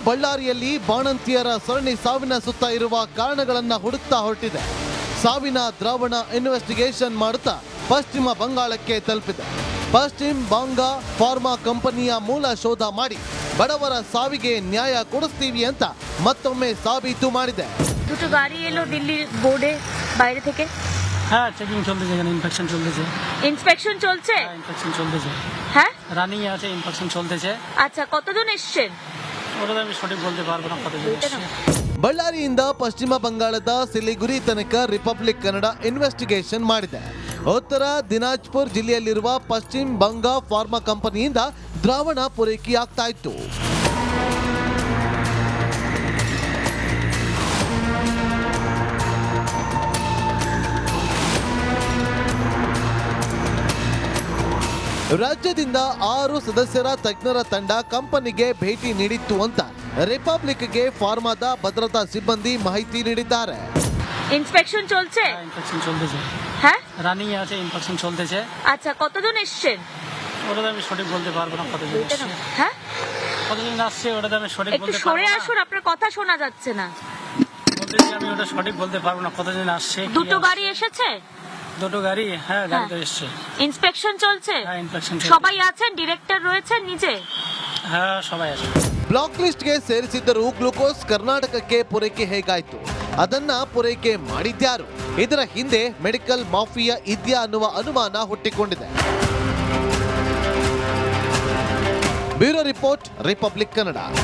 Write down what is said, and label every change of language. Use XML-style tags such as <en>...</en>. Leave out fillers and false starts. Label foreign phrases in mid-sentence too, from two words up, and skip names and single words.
<kn>ಬಳ್ಳಾರಿಯಲ್ಲಿ ಬಾಣಂತಿಯರ ಸರಣಿ ಸಾವಿನ ಸುತ್ತ ಇರುವ ಕಾರಣಗಳನ್ನ ಹುಡುಕ್ತಾ ಹೊರಟಿದೆ. ಸಾವಿನ ದ್ರಾವಣ ಇನ್ವೆಸ್ಟಿಗೇಷನ್ ಮಾಡುತ್ತಾ ಪಶ್ಚಿಮ ಬಂಗಾಳಕ್ಕೆ ತಲುಪಿದೆ. ಪಶ್ಚಿಮ ಬಂಗ ಫಾರ್ಮಾ ಕಂಪನಿಯ ಮೂಲ ಶೋಧ ಮಾಡಿ ಬಡವರ ಸಾವಿಗೆ ನ್ಯಾಯ ಕೊಡಿಸ್ತೀವಿ ಅಂತ ಮತ್ತೊಮ್ಮೆ ಸಾಬೀತು ಮಾಡಿದೆ.</kn> <bn>দুটো গাড়ি এলো দিল্লি বোর্ডে বাইরে থেকে। হ্যাঁ, চেকিং চলতেছে, এখানে ইনফেকশন চলতেছে। ইন্সপেকশন চলছে? হ্যাঁ, ইনফেকশন চলতেছে। হ্যাঁ, রানিং আছে, ইনফেকশন চলতেছে। আচ্ছা, কতজন এসেছেন? ওটা তো আমি সঠিক বলতে পারবো না কতজন এসেছে।</bn> <kn>ಬಳ್ಳಾರಿಯಿಂದ ಪಶ್ಚಿಮ ಬಂಗಾಳದ ಸಿಲಿಗುರಿ ತನಕ ರಿಪಬ್ಲಿಕ್ ಕನ್ನಡ ಇನ್ವೆಸ್ಟಿಗೇಷನ್ ಮಾಡಿದೆ. ಉತ್ತರ ದಿನಾಜ್ಪುರ್ ಜಿಲ್ಲೆಯಲ್ಲಿರುವ ಪಶ್ಚಿಮ ಬಂಗ ಫಾರ್ಮಾ ಕಂಪನಿಯಿಂದ ದ್ರಾವಣ ಪೂರೈಕೆಯಾಗ್ತಾ ಇತ್ತು. ರಾಜ್ಯದಿಂದ 6 ಸದಸ್ಯರ ತಜ್ಞರ ತಂಡ ಕಂಪನಿಗೆ ಭೇಟಿ ನೀಡಿತ್ತು ಅಂತ ರಿಪಬ್ಲಿಕ್ಗೆ ಫಾರ್ಮಾದ ಭದ್ರತಾ ಸಿಬ್ಬಂದಿ ಮಾಹಿತಿ ನೀಡಿದ್ದಾರೆ.</kn> <bn>ইন্সপেকশন চলছে? হ্যাঁ, ইনফেকশন চলতেছে। হ্যাঁ, রানিং আছে, ইনফেকশন চলতেছে। আচ্ছা, কতজন এসেছেন? ওটা তো আমি সঠিক বলতে পারবো না কতজন এসেছে। হ্যাঁ, কতজন আসছে ওটা তো আমি সঠিক একটু বলতে সরে পারবো না। আসুন, আপনার কথা শোনা যাচ্ছে না। বলতেছি আমি ওটা সঠিক বলতে পারবো না কতজন আসছে। কি দুটো আসছে। গাড়ি এসেছে? দুটো গাড়ি, হ্যাঁ গাড়ি তো এসছে। ইন্সপেকশন চলছে? হ্যাঁ, ইনফেকশন চলছে। সবাই আছেন? ডিরেক্টর রয়েছেন নিজে? হ্যাঁ, সবাই আছে।</bn> <kn>ಬ್ಲಾಕ್ ಲಿಸ್ಟ್ಗೆ ಸೇರಿಸಿದ್ದರೂ ಗ್ಲೂಕೋಸ್ ಕರ್ನಾಟಕಕ್ಕೆ ಪೂರೈಕೆ ಹೇಗಾಯ್ತು? ಅದನ್ನ ಪೂರೈಕೆ ಮಾಡಿದ್ಯಾರು? ಇದರ ಹಿಂದೆ ಮೆಡಿಕಲ್ ಮಾಫಿಯಾ ಇದೆಯಾ ಅನ್ನುವ ಅನುಮಾನ ಹುಟ್ಟಿಕೊಂಡಿದೆ. ಬ್ಯೂರೋ ರಿಪೋರ್ಟ್, ರಿಪಬ್ಲಿಕ್ ಕನ್ನಡ.</kn>